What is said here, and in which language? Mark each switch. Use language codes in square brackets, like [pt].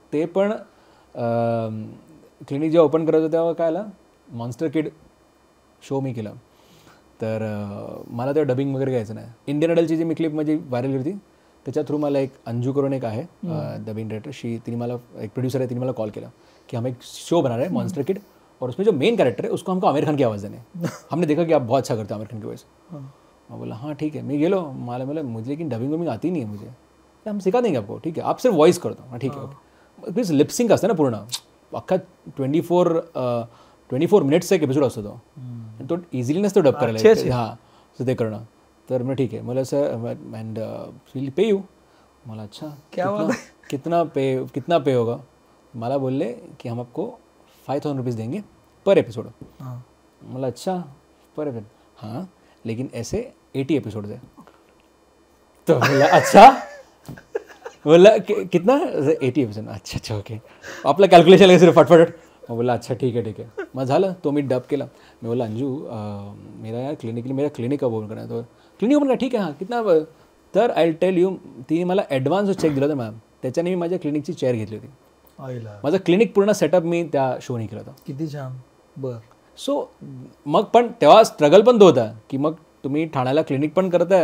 [mr] ते पण क्लिनिक जेव्हा ओपन करायचं तेव्हा काय आलं, मॉन्स्टर किड शो मी केला. तर मला तेव्हा डबिंग वगैरे घ्यायचं नाही. इंडियन आयडलची जी मी क्लिप माझी व्हायरल होती त्याच्या थ्रू मला एक अंजू करून एक आहे डबिंग डायरेक्टर, तिने मला एक प्रोड्यूसर आहे, तिने मला कॉल केला की [hi] हम एक शो बना रहे हैं मॉन्स्टर किड और उसमें जो मेन कैरेक्टर है उसको हमको आमिर खान की आवाज़ देने. हमने देखा कि आप बहुत अच्छा करते हो आमिर खान की वॉइस. मैं बोला हाँ ठीक है. मैं [mr] गेलो मला [hi] बोला मुझे लेकिन डबिंग वबिंग आती नहीं है मुझे. हम सिखा देंगे आपको, ठीक है आप सिर्फ वॉइस कर दो. हाँ ठीक है ओके. [mr] प्लीज लिपसिंग असतं ना पूर्ण अख्खा 24 मिनिट्सचा एक एपिसोड असतो तो इझिली नसतो डब करायला. हां सो ते करणं. तर मग ठीक आहे मला sir [en] And will pay you. [mr] मला [hi] अच्छा कितना पे होगा. [mr] मला बोलले की [hi] हम आपको 5,000 रुपीज़ देंगे पर एपिसोड. [mr] मला [hi] अच्छा पर एपिसोड हाँ लेकिन ऐसे 80 एपिसोड है. तो बोला अच्छा बोला कितना 80 एपिसोड. अच्छा ओके. [mr] आपलं कॅल्क्युलेशन सिर्फ फटफट. [hi] मैं बोला अच्छा ठीक है. [mr] मग झालं तो मी डब केला. [hi] मैं बोला अंजू मेरा यार मेरा क्लिनिक ओपन करना है. [mr] तो क्लिनिक ओपन करा ठीक आहे [hi] हां कितना. [mr] तर [en] I tell you [mr] तिने मला ॲडव्हान्स चेक दिला होता मॅम. त्याच्याने मी माझ्या क्लिनिकची चेअर घेतली होती. माझं क्लिनिक पूर्ण सेटअप मी त्या शोने केला होता. किती छान. बरं. सो मग पण तेव्हा स्ट्रगल पण तो होता की मग तुम्ही ठाण्याला क्लिनिक पण करताय